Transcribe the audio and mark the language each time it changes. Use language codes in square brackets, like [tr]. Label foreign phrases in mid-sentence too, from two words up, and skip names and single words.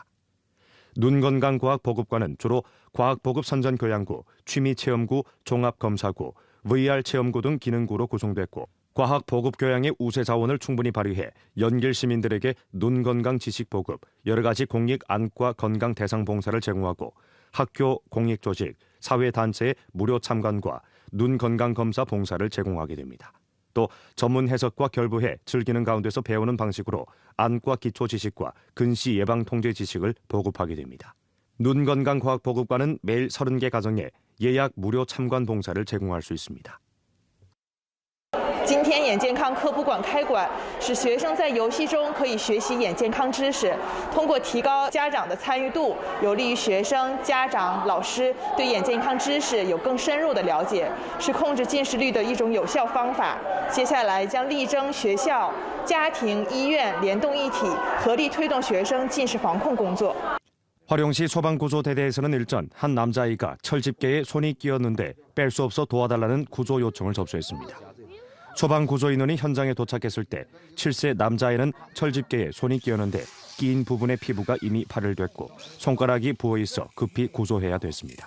[ko] 눈건강과학보급관은 주로 과학보급선전교양구, 취미체험구, 종합검사구, VR 체험구 등 기능구로 구성됐고 과학보급교양의 우세자원을 충분히 발휘해 연길 시민들에게 눈건강 지식 보급, 여러 가지 공익 안과 건강 대상 봉사를 제공하고 학교, 공익조직, 사회단체의 무료 참관과 눈건강검사 봉사를 제공하게 됩니다. 또 전문 해석과 결부해 즐기는 가운데서 배우는 방식으로 안과 기초 지식과 근시 예방 통제 지식을 보급하게 됩니다. 눈건강과학보급관은 매일 30개 가정에 예약 무료 참관 봉사를 제공할 수 있습니다. [zh] 今天眼健康科普馆开馆，使学生在游戏中可以学习眼健康知识，通过提高家长的参与度，有利于学生、家长、老师对眼健康知识有更深入的了解，是控制近视率的一种有效方法。接下来将力争学校、家庭、医院联动一体，合力推动学生近视防控工作。 [ko] 화룡시 소방구조대대에서는 일전 한 남자아이가 철집게에 손이 끼었는데 뺄 수 없어 도와달라는 구조 요청을 접수했습니다. 소방구조인원이 현장에 도착했을 때 7세 남자아이는 철집게에 손이 끼었는데 끼인 부분의 피부가 이미 발열됐고 손가락이 부어있어 급히 구조해야 됐습니다.